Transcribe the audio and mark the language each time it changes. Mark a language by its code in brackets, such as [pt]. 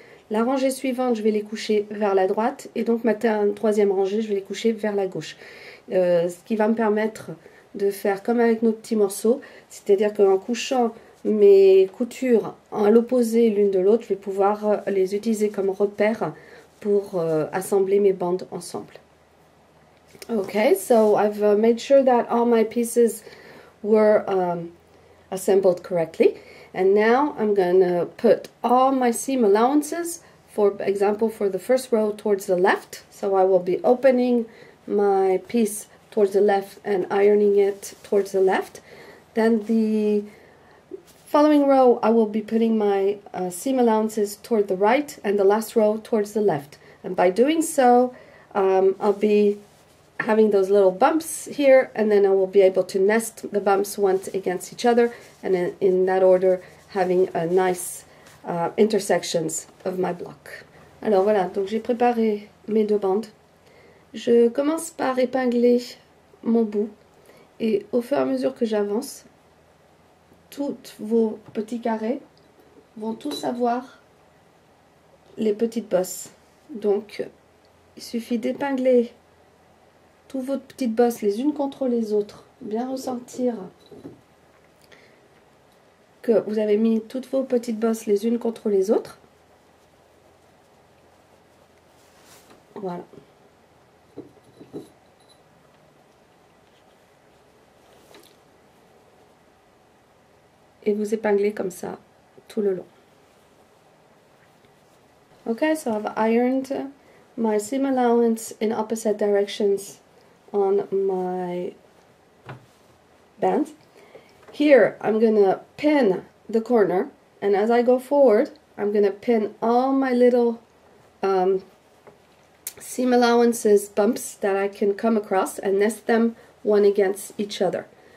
[fr] La rangée suivante, je vais les coucher vers la droite, et donc ma troisième rangée, je vais les coucher vers la gauche. Ce qui va me permettre de faire comme avec nos petits morceaux, c'est-à-dire qu'en couchant mes coutures à l'opposé l'une de l'autre, je vais pouvoir les utiliser comme repère pour assembler mes bandes ensemble. [en] Okay, so I've made sure that all my pieces were assembled correctly. And now I'm going to put all my seam allowances, for example, for the first row towards the left. So I will be opening my piece towards the left and ironing it towards the left. Then the following row I will be putting my seam allowances toward the right, and the last row towards the left. And by doing so, I'll be having those little bumps here, and then I will be able to nest the bumps once against each other, and in that order having a nice intersections of my block. [fr] Alors voilà, donc j'ai préparé mes deux bandes. Je commence par épingler mon bout, et au fur et à mesure que j'avance, tous vos petits carrés vont tous avoir les petites bosses. Donc il suffit d'épingler toutes vos petites bosses les unes contre les autres, bien ressentir que vous avez mis toutes vos petites bosses les unes contre les autres. Voilà. Et vous épinglez comme ça tout le long. [en] Okay, so I've ironed my seam allowance in opposite directions on my band. Here I'm gonna pin the corner, and as I go forward I'm gonna pin all my little seam allowances bumps that I can come across and nest them one against each other.